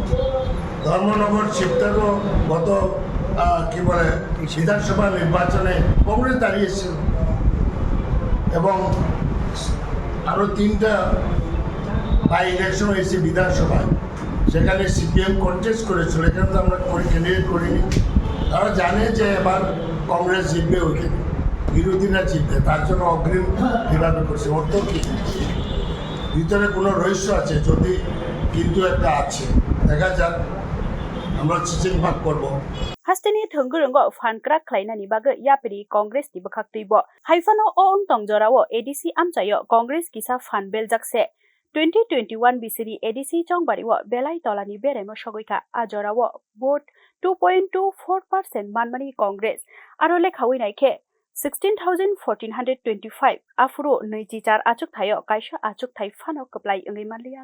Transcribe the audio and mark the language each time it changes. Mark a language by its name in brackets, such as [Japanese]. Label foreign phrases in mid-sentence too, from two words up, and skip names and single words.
[Bangla] ধর্মনগর শিবটারও গত কি বলে বিধানসভা নির্বাচনে কংগ্রেস দাঁড়িয়েছিল এবং আরও 3টা [English] by election [Bangla] হয়েছে বিধানসভায়, সেখানে সিপিএম কন্টেস্ট করেছিল, এখানে তো আমরা ক্যান্ডিডেট করিনি। তারা জানে যে এবার কংগ্রেস জিতবে, ওইখানে বিরোধীরা জিতবে, তার জন্য অগ্রিম এভাবে করছে। অর্থ কি, ভিতরে কোনো রহস্য আছে, যদি কিন্তু একটা আছে, দেখা যাক, আমরা চিচিং ভাগ করবো। [Kok Borok] Hasteni thungurungo fankrak khlainani baga yapri Congress ni bakhakteibo haifano o ongtongjorao ADC amchayo Congress kisa fanbel jakse 2021 BCD ADC Chongbariwo belai tolani beremo sogoika ajorao vote 2.24% manmani Congress aro lekhawi naikhe 16,1425 afro neichichar achuk thayo kaisa achuk thai fano kaplai ongai manlia